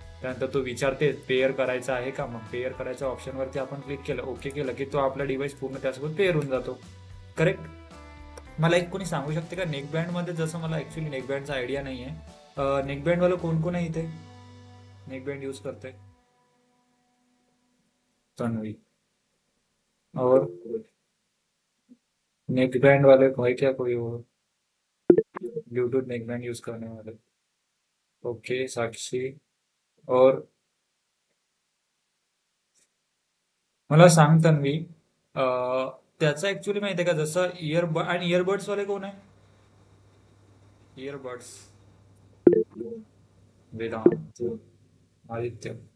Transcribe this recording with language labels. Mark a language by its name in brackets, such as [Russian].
[Marathi] त्यानंतर तो विचारते पेअर करायचा आहे का. मग पेअर करायच्या ऑप्शनवरती आपण क्लिक केलं, ओके केलं की तो आपला डिव्हाइस पूर्ण त्यासोबत पेअर होऊन जातो, करेक्ट. मला एक कोणी सांगू शकते का नेकबँडमध्ये, जसं मला ॲक्च्युली नेकबँडचा आयडिया नाही आहे, नेकबँडवालं कोण कोण आहे इथे नेकबँड यूज करते? तन्वी. [Hindi] और नेकबैंड वाले भाई क्या कोई और ब्लूटूथ नेकबैंड यूज करने वाले? [Marathi] ओके, साक्षी. और मला सांग तन्वी, त्याचं ऍक्च्युली माहिती आहे का, जसं इयरबड आणि इयरबड्स वाले कोण आहे? इयरबड्स, वेदांत, आदित्य.